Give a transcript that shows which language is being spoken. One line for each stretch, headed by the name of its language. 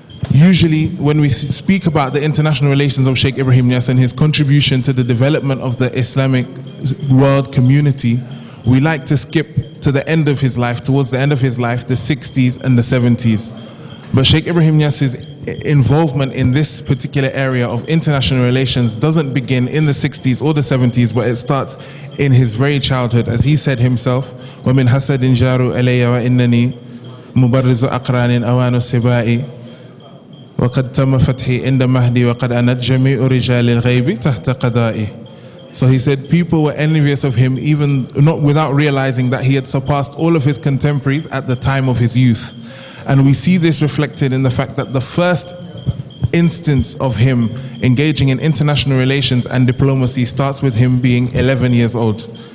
English: Usually, when we speak about the international relations of Cheikh Ibrahima Niass and his contribution to the development of the Islamic world community, we like to skip to the end of his life, towards the end of his life, the 60s and the 70s. But Cheikh Ibrahima Niass's involvement in this particular area of international relations doesn't begin in the 60s or the 70s, but it starts in his very childhood. As he said himself,
Arabic: وَمِنْ حَسَدٍ جَارُوا إِلَيَّ وَإِنَّنِي مُبَرِّزُ أَقْرَانٍ أَوَانُ السِّبَاءِ وَقَدْ تَمَّ فَتْحِي عِنْدَ مَهْدِي وَقَدْ أَنَتْ جَمِيعُ رِجَالِ الْغَيْبِ تَحْتَ قَضَائِهِ.
English: So he said people were envious of him, even not without realizing that he had surpassed all of his contemporaries at the time of his youth. And we see this reflected in the fact that the first instance of him engaging in international relations and diplomacy starts with him being 11 years old.